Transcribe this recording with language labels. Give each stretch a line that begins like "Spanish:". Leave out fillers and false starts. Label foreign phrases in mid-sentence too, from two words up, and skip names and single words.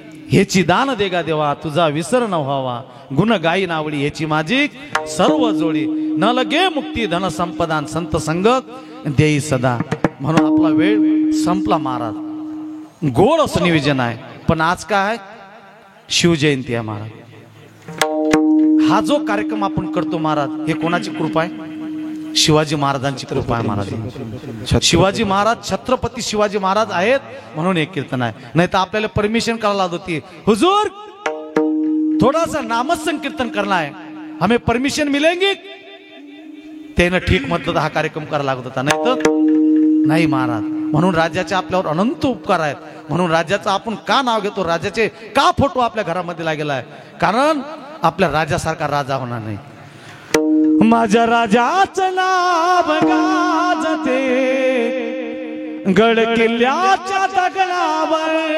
Marathi: ह्याची दान देगा देवा तुझा विसर न व्हावा गुण गाई नावडी ह्याची माझी सर्व जोडी न लगे मुक्ती धन संपदान संत संग देई सदा. म्हणून आपला वेळ संपला महाराज. गोड असं नियोजन आहे पण आज काय शिवजयंती आहे महाराज. हा जो कार्यक्रम आपण करतो महाराज हे कोणाची कृपा आहे? शिवाजी महाराजांची कृपा आहे महाराज. शिवाजी महाराज छत्रपती शिवाजी महाराज आहेत म्हणून एक कीर्तन आहे. नाही तर आपल्याला परमिशन करायला लागत होती
Hindi: हुजूर थोड़ा सा नामच संकीर्तन करना है हमें परमिशन मिलेंगी.
Marathi: त्यानं ठीक म्हटलं तर हा कार्यक्रम करायला लागत होता. नाही तर नाही महाराज. म्हणून राजाचे आपल्यावर अनंत उपकार आहेत. म्हणून राजाचं आपण का नाव घेतो राजाचे का फोटो आपल्या घरामध्ये लागेला आहे कारण आपल्या राजासारखा राजा होणार नाही. माझ्या राजाचं नाव गाजते गड किल्ल्याच्या दगडावर